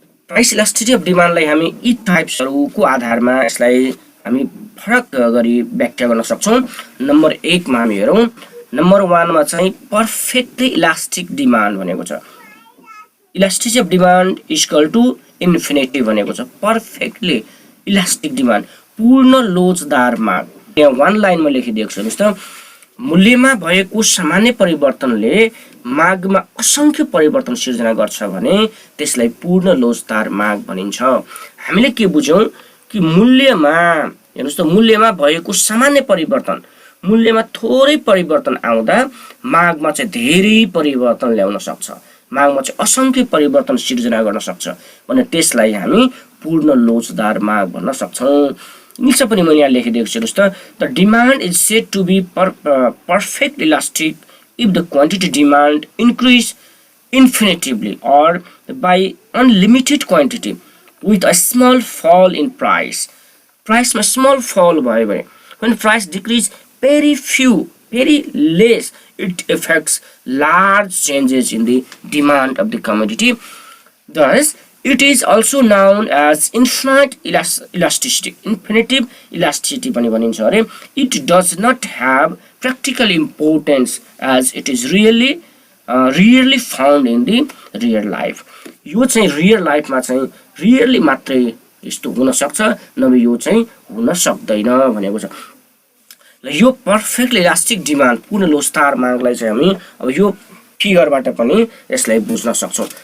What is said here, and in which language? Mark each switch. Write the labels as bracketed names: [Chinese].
[Nepali] Price elasticity of डिमान्डलाई हामी यी टाइप्सहरूको आधारमा यसलाई हामी फरक गरी व्याख्या गर्न सक्छौँ। नम्बर 1 मा हामी हेरौँ, नम्बर 1 मा चाहिँ पर्फेक्टली इलास्टिक डिमान्ड भनेको छ। Elasticity of demand equal to infinity भनेको छ। पर्फेक्टली इलास्टिक डिमान्ड पूर्ण लोचदार माग। यहाँ 1 लाइनमा लेखिदिएको छ हेर्नुहोस् त, मूल्यमा भएको सामान्य परिवर्तनले मागमा असंख्य परिवर्तन सिर्जना गर्छ भने त्यसलाई पूर्ण लोचदार माग भनिन्छ। हामीले के बुझ्यौँ कि मूल्यमा हेर्नुहोस् त, मूल्यमा भएको सामान्य परिवर्तन, मूल्यमा थोरै परिवर्तन आउँदा मागमा चाहिँ धेरै परिवर्तन ल्याउन सक्छ, मागमा चाहिँ असंख्य परिवर्तन सिर्जना गर्न सक्छ भने त्यसलाई हामी पूर्ण लोचदार माग भन्न सक्छौँ। इङ्ग्लिसमा पनि मैले यहाँ लेखिदिएको छु हेर्नुहोस् त, [English] The demand is said to be perfect elastic if the quantity demand increase infinitively or by unlimited quantity with a small fall in price. Price ma small fall [Nepali] bhayo bhane, [English] when price decrease very less, it affects large changes in the demand of the commodity. Thus it is also known as infinite elasticity, infinitive elasticity [Nepali] पनि भनिन्छ अरे। [English] It does not have practical importance as it is rarely found in the real life. [Nepali] यो चाहिँ real लाइफमा चाहिँ rarely मात्रै यस्तो हुन सक्छ, नभए यो चाहिँ हुन सक्दैन भनेको छ। ल यो पर्फेक्ट इलास्टिक डिमान्ड पूर्ण लोचदार मागलाई चाहिँ हामी अब यो फिगरबाट पनि यसलाई बुझ्न सक्छौँ।